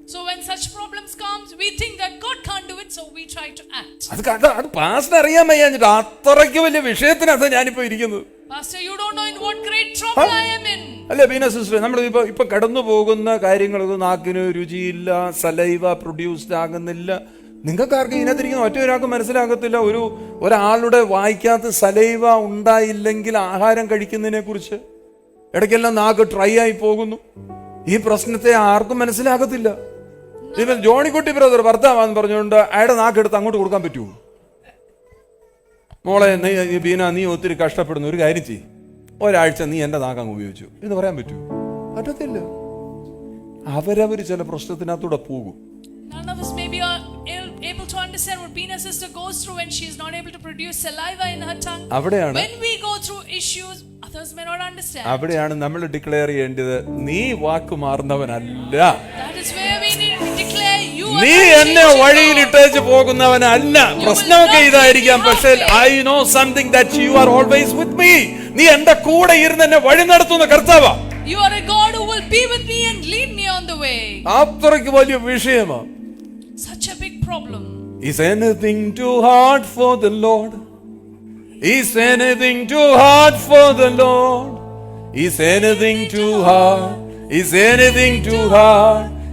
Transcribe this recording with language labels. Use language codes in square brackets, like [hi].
[en] So when such problems comes, we think that God can't do it, so we try to act. [ml] അത് pastor അറിയാൻ വയ്യാഞ്ഞിട്ട് അത്രയ്ക്ക് വലിയ വിഷയത്തിനകത്ത് ഞാനിപ്പോ ഇരിക്കുന്നത്. [en] Pastor, you don't know in what great trouble I am in. [ml] അല്ലേ Beena sister, നമ്മൾ ഇപ്പൊ കടന്നു പോകുന്ന കാര്യങ്ങളൊക്കെ നാക്കിന് രുചിയില്ല, സലൈവ പ്രൊഡ്യൂസ്ഡ് ആകുന്നില്ല. നിങ്ങൾക്കാർക്കും ഇതിനകത്തിരിക്കുന്ന ഒറ്റ ഒരാൾക്ക് മനസ്സിലാകത്തില്ല ഒരാളുടെ വായിക്കാത്ത സലൈവ ഉണ്ടായില്ലെങ്കിൽ ആഹാരം കഴിക്കുന്നതിനെ കുറിച്ച്. ഇടയ്ക്കെല്ലാം നാക്ക് ഡ്രൈ ആയി പോകുന്നു. ഈ പ്രശ്നത്തെ ആർക്കും മനസ്സിലാകത്തില്ല. ഇവൻ ജോണിക്കുട്ടി ബ്രദർ ഭർത്താവാന്ന് പറഞ്ഞുകൊണ്ട് അയാളുടെ നാക്കെടുത്ത് അങ്ങോട്ട് കൊടുക്കാൻ പറ്റുമോ? മോളെ ബീന, നീ ഒത്തിരി കഷ്ടപ്പെടുന്നു, ഒരു കാര്യം ചെയ്യ്, ഒരാഴ്ച നീ എന്റെ നാക്കങ്ങ് ഉപയോഗിച്ചു എന്ന് പറയാൻ പറ്റുമോ? പറ്റത്തില്ല. അവരവര് ചില പ്രശ്നത്തിനകത്തൂടെ പോകും. [en] None of us may be able to understand what Bina's sister goes through when she is not able to produce saliva in her tongue. [ml] അവിടെയാണ് [en] When we go through issues, others may not understand. [ml] അവിടെയാണ് നമ്മൾ declare ചെയ്യേണ്ടത്, നീ വാക്ക് മാറുന്നവനല്ല. [en] That is where we need to declare, you are [ml] നീ എന്നെ വഴിയിലിട്ടേച്ച് പോകുന്നവനല്ല. പ്രശ്നമൊക്കെ ഇതായിരിക്കാം, പക്ഷേ [en] I know something that you are always with me. [ml] നീ എന്റെ കൂടെ ഇരുന്ന് എന്നെ വഴി നടത്തുന്ന കർത്താവാ. [en] You are a God who will be with me and lead me on the way. [ml] അത്രയ്ക്ക് വലിയ വിഷയമാണ്. [en] Such a big problem. Is anything too hard for the Lord? Is anything too hard for the Lord? Is anything too hard? Is anything too hard?